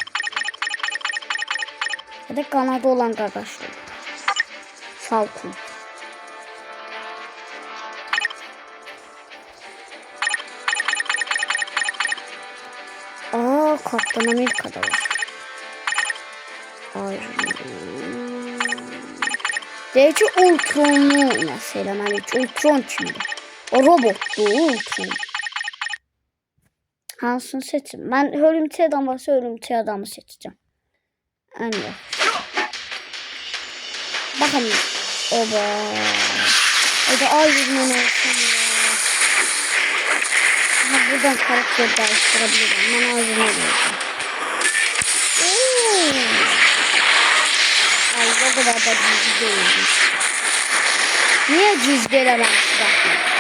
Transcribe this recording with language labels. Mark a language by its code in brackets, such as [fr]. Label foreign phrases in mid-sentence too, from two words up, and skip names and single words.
[az] Ya da kanadı olan qaqaşımız. Falcon. Kaptan Amerika'da var. Deyək ki, Ultron'u nəsə eləməliyik. Ultron kimdir? O robotdur, Ultron. Hansını seçim? Mən hörümçək adam varsa hörümçək adamı seçeceğim. En yaxşı. Baxın. Oba. O da Iron Man olsun ya. [tr] Buradan karakter değiştirebilirim. Ben Iron Man olacağım. Ay, o kadar da cizgi değilmiş. [az] Niye cizgi elememiş bakın?